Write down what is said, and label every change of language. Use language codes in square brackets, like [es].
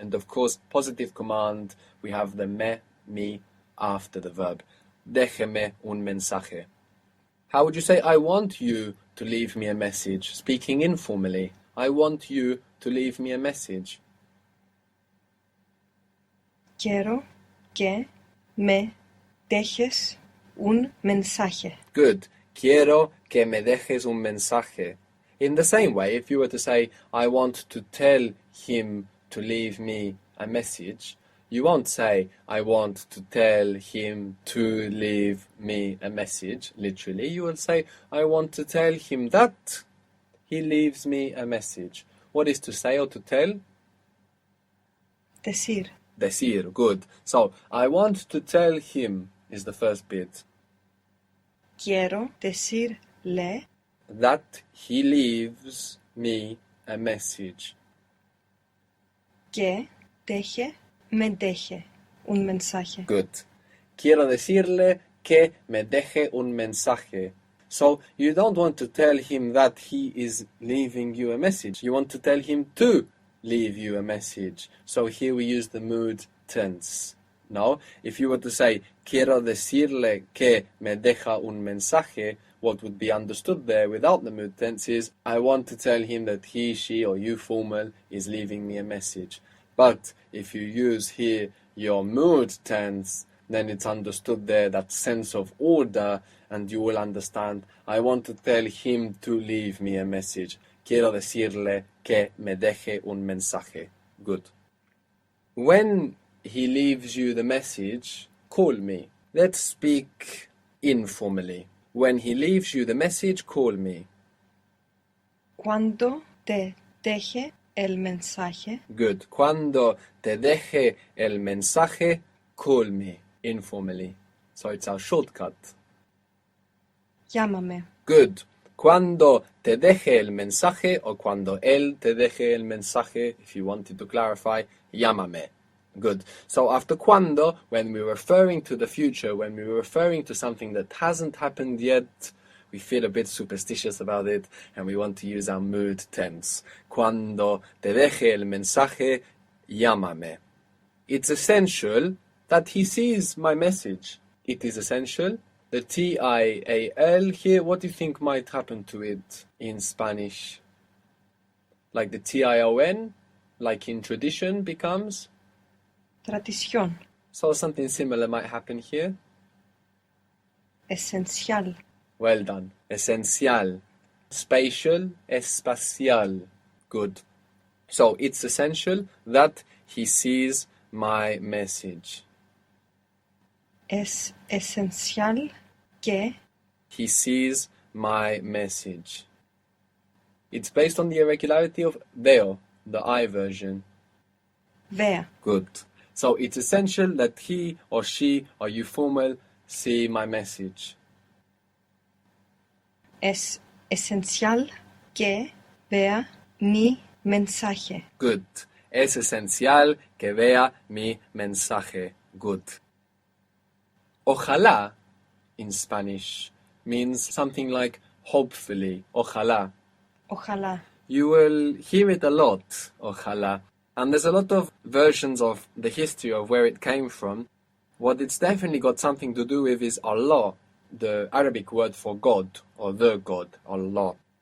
[en] And of course, positive command, we have the me after the verb. [es] Déjeme un mensaje. [en] How would you say, I want you to leave me a message? Speaking informally. I want you to leave me a message. [es] Quiero que me dejes un mensaje. [en] Good. [es] Quiero que me dejes un mensaje. [en] In the same way, if you were to say, I want to tell him to leave me a message, you won't say, I want to tell him to leave me a message, literally. You will say, I want to tell him that he leaves me a message. What is to say or to tell? [es] Decir. [en] Decir, good. So, I want to tell him is the first bit. [es] Quiero decirle [en] That he leaves me a message. [es] que me deje un mensaje. [en] Good. [es] Quiero decirle que me deje un mensaje. [en] So you don't want to tell him that he is leaving you a message. You want to tell him to leave you a message. So here we use the mood tense. No? If you were to say, [es] quiero decirle que me deja un mensaje, [en] what would be understood there without the mood tense is, I want to tell him that he, she, or you formal is leaving me a message. But if you use here your mood tense, then it's understood there that sense of order, and you will understand, I want to tell him to leave me a message. [es] Quiero decirle que me deje un mensaje. [en] Good. When he leaves you the message, call me. Let's speak informally. When he leaves you the message, call me. [es] Cuando te deje el mensaje, [en] Good. [es] Cuando te deje el mensaje, [en] call me. Informally. So it's our shortcut. [es] llámame. [en] Good. [es] Cuando te deje el mensaje, or cuando él te deje el mensaje, [en] if you wanted to clarify, [es] llámame. [en] Good. So after cuando, when we're referring to the future, when we're referring to something that hasn't happened yet, we feel a bit superstitious about it, and we want to use our mood tense. [es] Cuando te deje el mensaje, llámame. [en] It's essential that he sees my message. It is essential. The T-I-A-L here, what do you think might happen to it in Spanish? Like the T-I-O-N, like in tradition, becomes? [es] Tradición. [en] So something similar might happen here. [es] Esencial. [en] Well done. Esencial. Spatial, espacial. Good. So it's essential that he sees my message. [es] Es esencial que [en] He sees my message. It's based on the irregularity of veo, the I version. [es] vea. [en] Good. So it's essential that he or she or you formal see my message. [es] Es esencial que vea mi mensaje. [en] Good. [es] Es esencial que vea mi mensaje. [en] Good. Ojalá, in Spanish, means something like hopefully. [es] Ojalá. Ojalá. [en] You will hear it a lot, ojalá. And there's a lot of versions of the history of where it came from. What it's definitely got something to do with is Allah, the Arabic word for God, or the God, Allah.